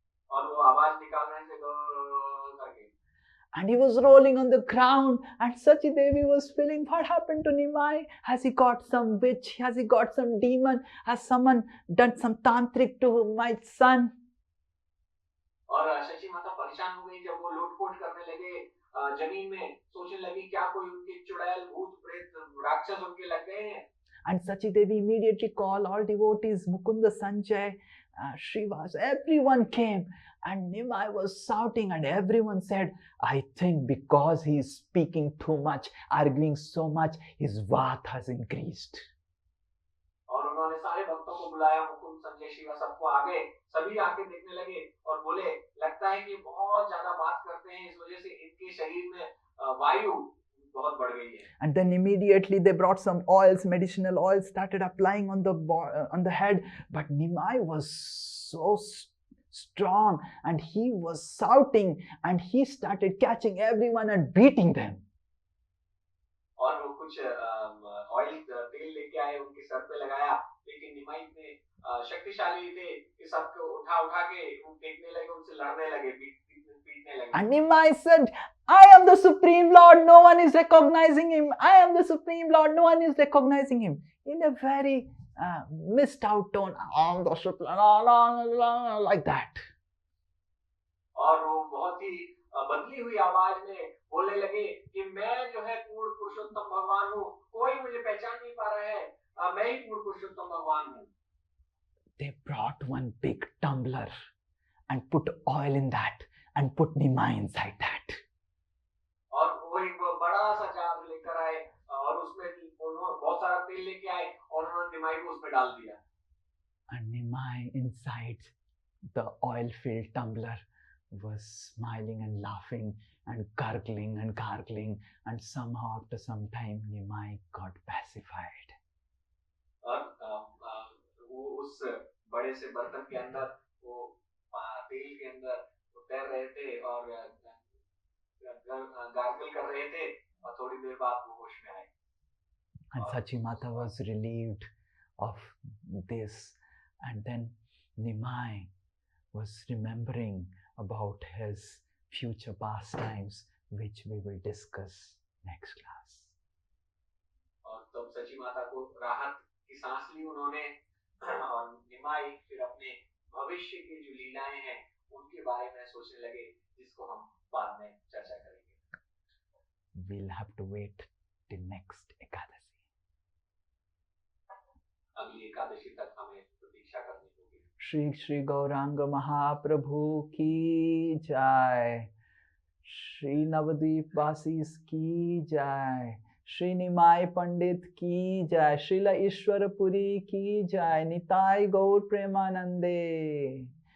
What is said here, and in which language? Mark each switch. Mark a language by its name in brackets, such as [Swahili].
[Hindi] और वो आवाज निकाल रहे थे करके [English] And he was rolling on the ground, and Sachi Devi was feeling, what happened to Nimai? Has he got some witch? Has he got some demon? Has someone done some tantric to my son? [Hindi] और शशि माता परेशान हो गई जब वो लोटपोट करने लगे जमीन में सोचने लगी क्या कोई उनके चुड़ैल भूत प्रेत राक्षस उनके लग गए हैं [English] And Sachi Devi immediately called all devotees, Mukunda Sanjay, Srivas, everyone came. And Nimai was shouting, and everyone said, I think because he is speaking too much, arguing so much, his vata has increased. [Hindi] और उन्होंने सारे भक्तों को बुलाया मुकुंद संजय शिवा सबको आ गए सभी आके देखने लगे और बोले लगता है कि बहुत ज्यादा बात करते हैं इस वजह से इनके शरीर में वायु बहुत बढ़ गई है [English] And then immediately they brought some oils, medicinal oils, started applying on the head. But Nimai was so strong, and he was shouting, and he started catching everyone and beating them. [Hindi] और वो कुछ oil तेल लेके आए उनके sir पे लगाया लेकिन निमाई इतने शक्तिशाली थे कि सबको उठा के वो फेंकने लगे उनसे लड़ने लगे पीटने लगे [English] And Nimai said, I am the Supreme Lord, no one is recognizing him. I am the Supreme Lord, no one is recognizing him. In a very missed out tone, I am the Supreme Lord, like that. [Hindi] और वो बहुत ही बदली हुई आवाज में बोलने लगे कि मैं जो है पूर्ण पुरुषोत्तम भगवान हूँ कोई मुझे पहचान नहीं पा रहा है मैं ही पूर्ण पुरुषोत्तम भगवान हूँ [English] They brought one big tumbler and put oil in that and put Nimai inside that. [Hindi] और वो एक बड़ा सा जार लेकर आए और उसमें बहुत सारा तेल लेके आए और उन्होंने निमाई को उसमें डाल दिया [English] And Nimai inside the oil-filled tumbler was smiling and laughing and gargling, and somehow after some time Nimai got pacified. [Hindi] और वो उस बड़े से बर्तन के अंदर वो तेल के अंदर वो तैर रहे थे और गार्गल कर रहे थे और थोड़ी देर बाद वो होश में आए [English] And Sachi Mata was relieved of this, and then Nimai was remembering about his future pastimes, which we will discuss next class. [Hindi] और तब सची माता को राहत की सांस ली उन्होंने और निमाई फिर अपने भविष्य की जो लीलाएं हैं उनके बारे में सोचने लगे जिसको हम बाद में चर्चा करेंगे [English] We'll have to wait till next Ekadasi. [Hindi] अगली एकादशी तक हमें प्रतीक्षा करनी होगी श्री श्री गौरांग महाप्रभु की जय, श्री नवद्वीप वासी की जय, श्री निमाय पंडित की जय, श्रील ईश्वरपुरी की जय, निताय गौर प्रेमानंदे।